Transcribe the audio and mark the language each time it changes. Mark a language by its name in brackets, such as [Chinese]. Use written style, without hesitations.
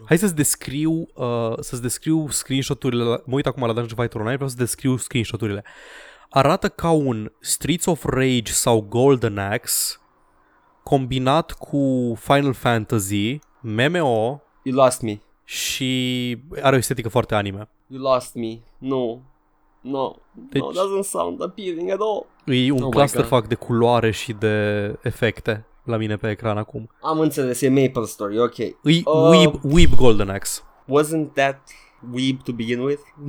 [Romanian] Hai să-ți descriu screenshot-urile. Mă uit acum la Dungeon Fighter Online, vreau să descriu screenshot-urile. Arată ca un Streets of Rage sau Golden Axe combinat cu Final Fantasy, MMO. [English] You lost me. [Romanian] Și are o estetică foarte anime. [English] You lost me. No. [Romanian] Deci, [English] no, doesn't sound appealing at all. [Romanian] E un clusterfuck de culoare și de efecte. La mine pe ecran acum. Am înțeles, e Maple Story, ok. E Weeb Golden Axe. [English] Wasn't that Weeb to begin with?